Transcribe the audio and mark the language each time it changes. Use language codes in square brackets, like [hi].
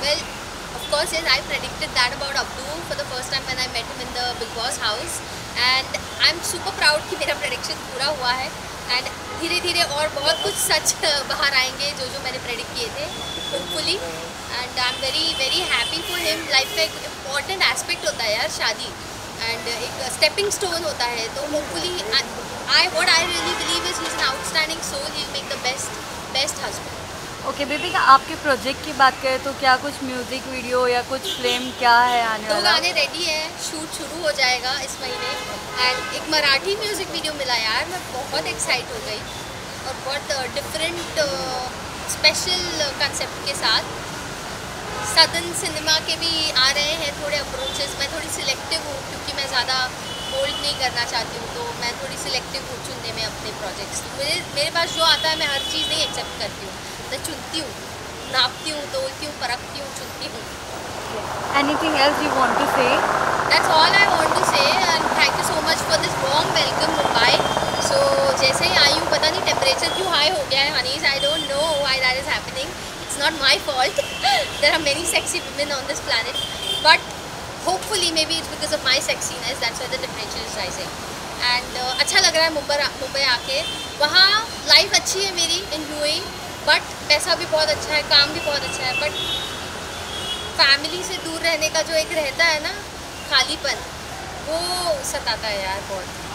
[en] well, of course, yes, I predicted that about Abdu for the first time when I met him in the Big Boss house, and I'm super proud [hi] कि मेरा [en] prediction [hi] पूरा हुआ है, [en] and [hi] धीरे धीरे और बहुत कुछ सच बाहर आएंगे जो मैंने प्रेडिक्ट किए थे, [en] Hopefully, and I am very very happy for him. [hi] Life का एक इम्पॉर्टेंट एस्पेक्ट होता है यार शादी, एंड एक स्टेपिंग स्टोन होता है। तो [en] Hopefully what I really believe is he's an outstanding soul, he'll make the best husband. [hi] Okay बेबिका, आपके प्रोजेक्ट की बात करें तो क्या कुछ म्यूजिक वीडियो या कुछ फिल्म क्या है आने वाला? 2 गाने रेडी है, शूट शुरू हो जाएगा इस महीने, एंड एक मराठी म्यूज़िक वीडियो मिला यार, मैं बहुत एक्साइट हो गई, और बहुत डिफरेंट स्पेशल कंसेप्ट के साथ। सदन सिनेमा के भी आ रहे हैं थोड़े अप्रोचेस। मैं थोड़ी सिलेक्टिव हूँ क्योंकि मैं ज़्यादा होल्ड नहीं करना चाहती हूँ, तो मैं थोड़ी सिलेक्टिव हूँ चुनने में अपने प्रोजेक्ट्स। मेरे पास जो आता है मैं हर चीज़ नहीं एक्सेप्ट करती हूँ, मैं चुनती हूँ, नापती हूँ, तोलती हूँ, परखती हूँ, चुनती हूँ। [en] Anything else you want to say? That's all I want to say, and thank you so much for this warm welcome, Mumbai. [hi] सो जैसे ही आई हूँ पता नहीं टेम्परेचर क्यों हाई हो गया है [en] Honeys, I don't know why that is happening, it's not my fault, there are many sexy women on this planet, but hopefully maybe it's because of my sexiness that's why the temperature is rising. [hi] And अच्छा लग रहा है मुंबई आके। वहाँ life अच्छी है मेरी in UAE, but पैसा भी बहुत अच्छा है, काम भी बहुत अच्छा है, बट फैमिली से दूर रहने का जो एक रहता है ना खालीपन, वो सताता है यार बहुत।